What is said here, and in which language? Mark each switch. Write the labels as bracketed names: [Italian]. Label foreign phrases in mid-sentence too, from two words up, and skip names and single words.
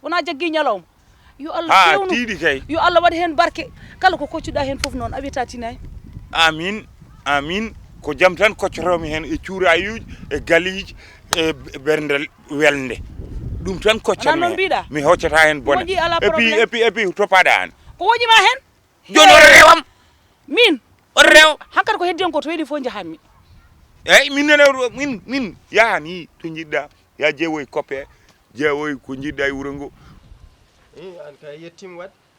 [Fula] Wona jaggi ñalawma. Yo Allah Ha, fewnu. tiiɗi kay. Yo Allah waɗ hen barke. Kala ko koccuɗa hen foof noon a wiyata tinani. Amin. Amin. Ko jam tan koccoromi hen e cuurayuji, e galiji, e b-, berndel welde. Ɗum tan koccami Wona noon hen. mbiɗa? Mi hoccata hen bone. Moƴƴi, ala [French] Et puis, problème. et puis, et puis, [Fula] topaɗa an. Ko woƴima hen? Joni o rewam. Min? O rew. Hankkadi ko heddi hen ko to weeli fof jahanmi. Eyyi, min nene o, min, min, yahani to jiɗɗa. Ya jeewoy coppe, jeewoy ko jiɗɗa e wuro ngo. Eh, an kay yettima wadde.